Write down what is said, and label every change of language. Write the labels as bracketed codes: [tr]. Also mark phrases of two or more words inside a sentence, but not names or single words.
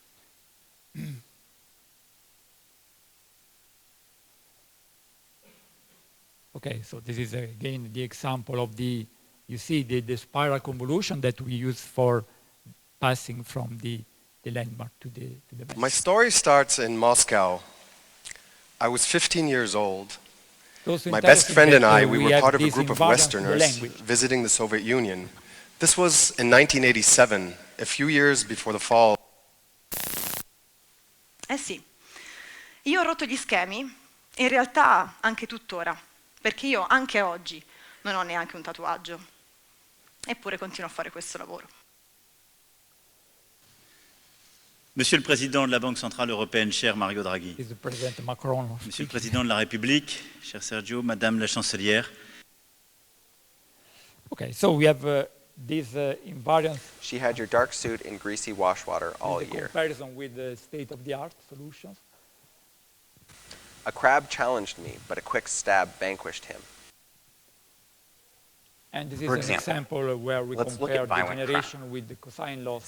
[en] Okay, so this is again the example of the, you see the spiral convolution that we use for passing from the landmark to the mesh. My story starts in Moscow. I was 15 years old. My best friend and I, we were part of a group of Westerners visiting the Soviet Union. This was in 1987, a few years before the fall. [it] Eh sì, io ho rotto gli schemi, in realtà anche tuttora, perché io anche oggi non ho neanche un tatuaggio, eppure continuo a fare questo lavoro. [fr] Monsieur le Président de la Banque Centrale Européenne, cher Mario Draghi, Monsieur le Président de la République, cher Sergio, Madame la Chancelière. [en] Okay, so we have this invariance. She had your dark suit in greasy wash water all year. Comparison with the state-of-the-art solutions. A crab challenged me, but a quick stab vanquished him. And this is an example where we compare the generation with the cosine loss.